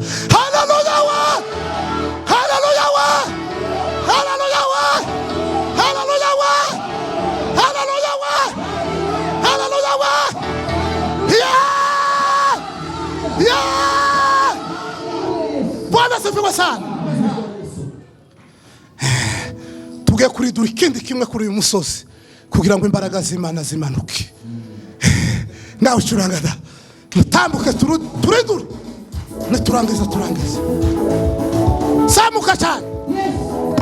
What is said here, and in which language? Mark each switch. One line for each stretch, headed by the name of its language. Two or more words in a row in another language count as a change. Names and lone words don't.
Kinyarwanda: Haleluya wa! Haleluya wa! Haleluya wa! Haleluya wa! Haleluya wa! Haleluya wa!
Swahili: Ya! Bwana asifiwe sana.
Kinyarwanda: Tugiye kuridura ikindi kimwe kuri uyu musozi kugira ngo imbaraga z'Imana zimanuke. Nawe curanga da. Mutambuke turidura. Turangiza. Samuka cyane.